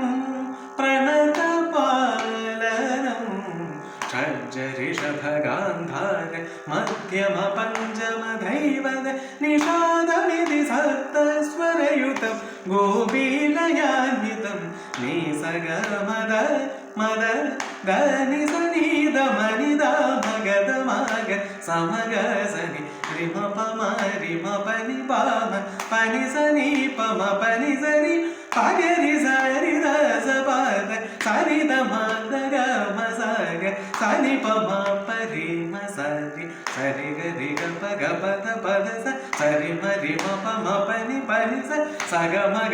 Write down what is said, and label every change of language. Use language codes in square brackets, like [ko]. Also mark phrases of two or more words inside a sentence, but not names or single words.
[sa] प्रणतपालनं षड्जऋषभगान्धार मध्यमपञ्चमधैवत निषादमिति सप्तस्वरयुतं गोपीलयान्वितं निसगमद मद దని సని ద మని ద మగ ద మగ సమగ సని రిమ ప మ రిమ పని ప మ పని సని ప మ పని సని పగరి సరి ద స ప ద సని ద మ ద గ మ స గ సని ప మ ప రి మ స రి సరి గ రి గ ప గ ప ద ప ద స సరి మ రి మ ప మ పని పని స స గ మ గ